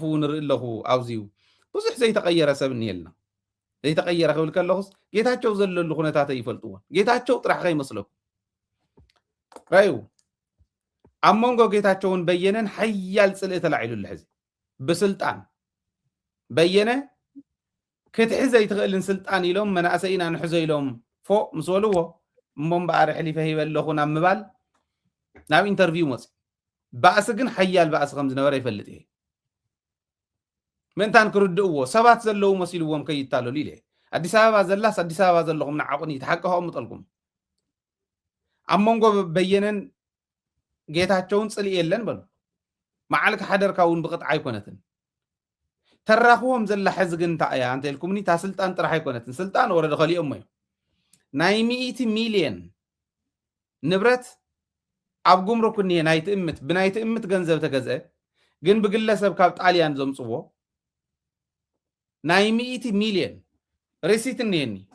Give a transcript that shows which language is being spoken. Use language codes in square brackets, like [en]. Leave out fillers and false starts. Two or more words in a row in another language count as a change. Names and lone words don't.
[ti] ንርኢ ኣለኹ ኣብዚዩ ብዙሕ ዘይተቀየረ ሰብ እንየልና ዘይተቀየረ ክብል ከለኹስ ጌታቸው ዘለሉ ኩነታት ይፈልጥዎ ጌታቸው ጥራሕ ከይመስለኩ ራዩ ኣብ መንጎ ጌታቸውን በየነን ሓያል ጽልእ ተላዒሉሉ ሕዚ ብስልጣን በየነ ክትሕዘ ይትኽእልን ስልጣን ኢሎም መናእሰይና ንሕዘ ኢሎም ፎ ምስበልዎ እምበኣር ሕሊፈ ሂበለኹ ናብ ምባል ናብ ኢንተርቪው መጽ ባእሲ ግን ሓያል ባእሲ ከም ዝነበረ ይፈልጥ እየ ምንታን ክርድእዎ ሰባት ዘለዉ መሲልዎም ከይታለሉ ኢለ አዲስ አበባ ዘላስ አዲስ አበባ ዘለኹም ንዓቁኒ ተሓቀኸም ምጠልኩም ኣብ መንጎ በየነን ጌታቸውን ጽልእ የለን በሉ መዓልክ ሓደርካውን ብቅጥዓ አይኮነትን ተራኽዎም ዘላ ሕዚ ግን ታያ አንተ ኢልኩምኒ ታ ስልጣን ጥራሕ አይኮነትን ስልጣን ወረደ ኸሊኦም እዩ ናይ 100 ሚሊዮን ንብረት ኣብ ጉምሩክ ንየ ናይ ትእምት ብናይ ትእምት ገንዘብ ተገዘ ግን ብግለሰብ ካብ ጣልያን ዘምጽዎ ናይ 100 ሚሊዮን ሪሲት ንየኒ